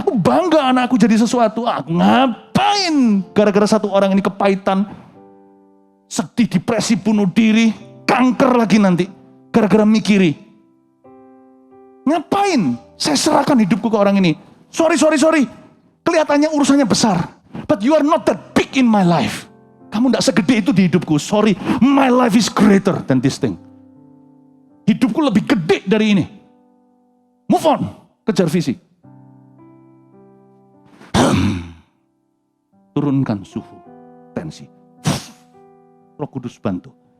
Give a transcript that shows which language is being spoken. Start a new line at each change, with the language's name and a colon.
Indonesian: Aku bangga anakku jadi sesuatu. Aku ngapain? Gara-gara satu orang ini kepahitan. Sedih, depresi, bunuh diri. Kanker lagi nanti. Gara-gara mikiri. Ngapain? Saya serahkan hidupku ke orang ini. Sorry. Kelihatannya urusannya besar.
English: But you are not that big in my life.
Indonesian: Kamu tidak segede itu di hidupku.
English: Sorry, my life is greater than this thing.
Indonesian: Hidupku lebih gede dari ini.
English: Move on.
Indonesian: Kejar visi. Turunkan suhu tensi. Roh Kudus bantu.